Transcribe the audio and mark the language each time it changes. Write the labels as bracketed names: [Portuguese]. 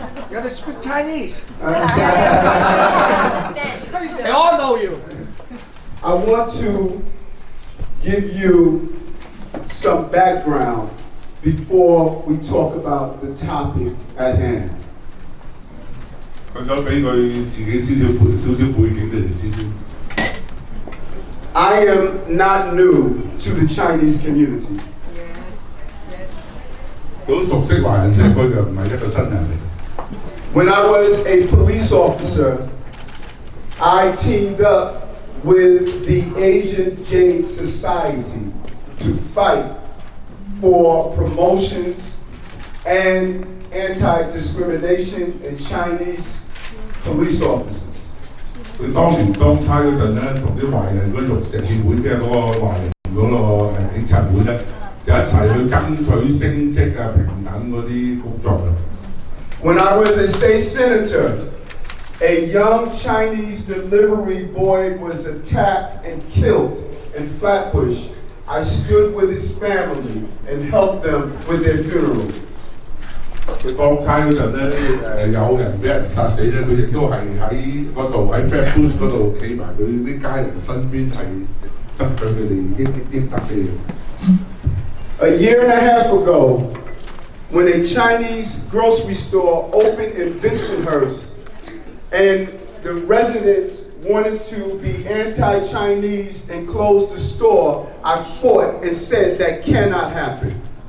[English] You gotta speak Chinese. They all know you. I want to give you some background before we talk about the topic at hand. [Cantonese] 佢想俾佢自己少少背景你哋知先。 [English] I am not new to the Chinese community. [Cantonese] 好熟悉華人社區嘅，唔係一個新人嚟。 [English] When I was a police officer, I teamed up with the Asian Jade Society to fight for promotions and anti-discrimination in Chinese police officers. [Cantonese] 佢當年當差嗰陣咧，同啲華人嗰玉石協會嘅嗰個華人嗰個警察會咧，就一齊去爭取升職啊、平等嗰啲工作啊。 [English] When I was a state senator, a young Chinese delivery boy was attacked and killed in Flatbush. I stood with his family and helped them with their funeral. [Cantonese] 佢當差嗰陣咧，有人俾人殺死咧，佢亦都係喺嗰度喺 Flatbush 嗰度企埋佢啲家人身邊，係爭取佢哋應得嘅嘢。 [English] A year and a half ago, when a Chinese grocery store opened in Bensonhurst, and the residents wanted to be anti-Chinese and close the store, I fought and said that cannot happen.